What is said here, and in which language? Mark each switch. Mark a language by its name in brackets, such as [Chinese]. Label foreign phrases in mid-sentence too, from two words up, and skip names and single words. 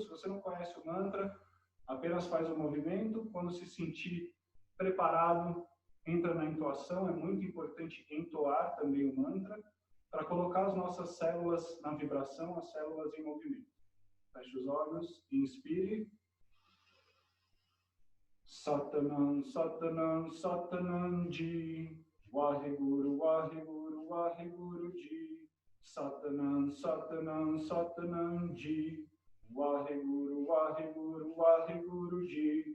[Portuguese] Se você não conhece o mantra, apenas faz o movimento. Quando se sentir preparado, entra na entoação. É muito importante entoar também o mantra para colocar as nossas células na vibração, as células em movimento. Feche os olhos, inspire. [Punjabi] ਸਤਿਨਾਮ, ਸਤਿਨਾਮ, ਸਤਿਨਾਮ ਜੀ, ਵਾਹਿਗੁਰੂ, ਵਾਹਿਗੁਰੂ, ਵਾਹਿਗੁਰੂ ਜੀ. ਸਤਿਨਾਮ, ਸਤਿਨਾਮ, ਸਤਿਨਾਮ ਜੀ, ਵਾਹਿਗੁਰੂ, ਵਾਹਿਗੁਰੂ, ਵਾਹਿਗੁਰੂ ਜੀ.